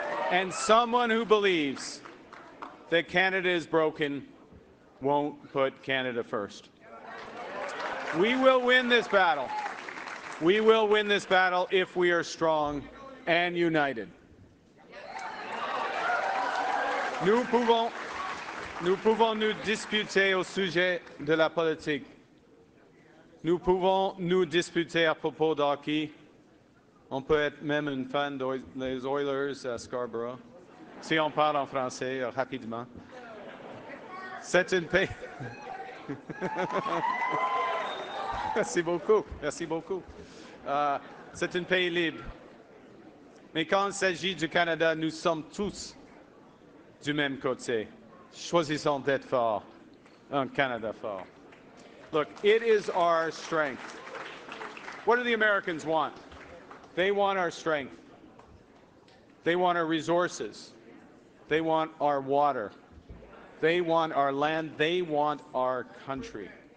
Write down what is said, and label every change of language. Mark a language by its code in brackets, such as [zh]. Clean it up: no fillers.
[en] And someone who believes that Canada is broken won't put Canada first. We will win this battle. We will win this battle if we are strong and united. [fr] Nous pouvons nous disputer au sujet de la politique. Nous pouvons nous disputer à propos de hockey. On peut être même un fan des Oilers à Scarborough. Si on parle en français rapidement. C'est un pays. Merci beaucoup. Merci beaucoup. C'est un pays libre. Mais quand il s'agit du Canada, nous sommes tous du même côté. Choisissons d'être forts. [en] Un Canada fort. Look, it is our strength. What do the Americans want? They want our strength. They want our resources. They want our water. They want our land. They want our country.